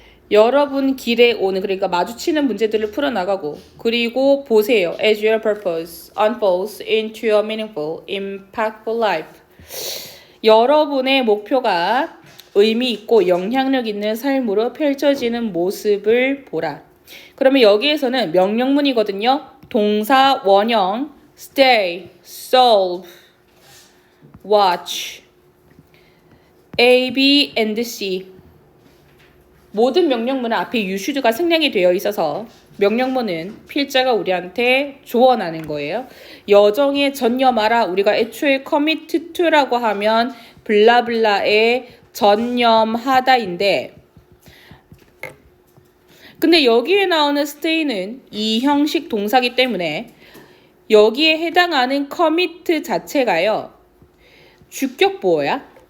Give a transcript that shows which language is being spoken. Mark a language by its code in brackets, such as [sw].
[ko] 여러분 길에 오는 그러니까 마주치는 문제들을 풀어나가고 그리고 보세요. [en] As your purpose unfolds into a meaningful, impactful life. [ko] 여러분의 목표가 의미 있고 영향력 있는 삶으로 펼쳐지는 모습을 보라. 그러면 여기에서는 명령문이거든요. 동사 원형 stay, solve, watch, A, B, and C. 모든 명령문은 앞에 you should가 생략이 되어 있어서 명령문은 필자가 우리한테 조언하는 거예요. 여정에 전념하라. 우리가 애초에 commit to라고 하면 블라블라에 전념하다인데 근데 여기에 나오는 stay는 이 형식 동사기 때문에 여기에 해당하는 commit 자체가요. 주격 보어야.